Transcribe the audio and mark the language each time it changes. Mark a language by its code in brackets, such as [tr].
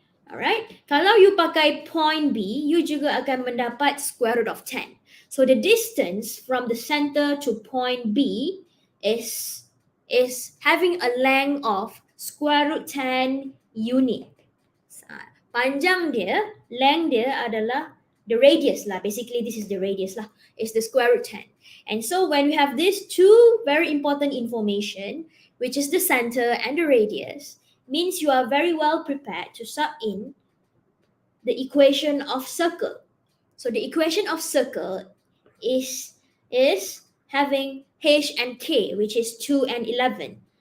[ms] Alright, kalau you pakai point B, you juga akan mendapat [en] square root of 10. So the distance from the center to point B is having a length of square root 10 unit. [ms] Panjang dia, length dia adalah [en] the radius [ms] lah. [en] Basically, this is the radius lah. It's the square root 10. And so when we have these two very important information, which is the center and the radius, means you are very well prepared to sub in the equation of circle. So the equation of circle is having h and k, which is 2 and 11.